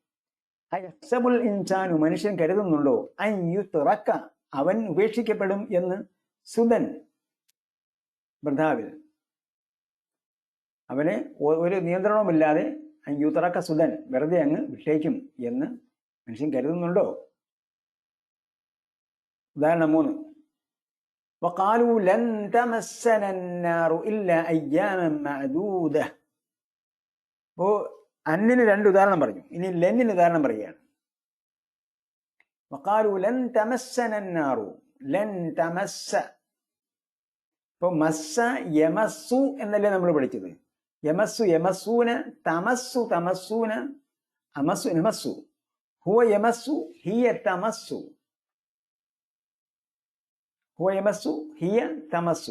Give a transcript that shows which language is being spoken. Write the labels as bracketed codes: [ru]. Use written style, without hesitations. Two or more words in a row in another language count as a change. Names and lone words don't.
[ar] أيحسب الإنسان, [ml] മനുഷ്യൻ കരുതുന്നുണ്ടോ, [ar] أن يترك, [ml] അവൻ ഉപേക്ഷിക്കപ്പെടും എന്ന്. സുദൻ, ഭർത്താവിൽ അവനെ ഒരു നിയന്ത്രണവുമില്ലാതെ [ar] أن يترك سدى, [ml] വെറുതെ അങ്ങ് വിട്ടേക്കും എന്ന് മനുഷ്യൻ കരുതുന്നുണ്ടോ? ഉദാഹരണം 3. [ar] وقالوا لن تمسنا النار إلا أياما معدودة. [ml] അപ്പോൾ അന്നിന് 2 ഉദാഹരണം പറഞ്ഞു. ഇനി ലെന്നിന് ഉദാഹരണം പറയുകയാണ്. [ar] وقالوا لن تمسنا النار. لن تمس. [ml] ഇപ്പോൾ [ar] مس يمس [ml] എന്നല്ലേ നമ്മൾ പഠിച്ചത്. [ar] يمس يمسون، تمس تمسون، أمس نمس. هو يمس هي تمس. هو يمس هي تمس.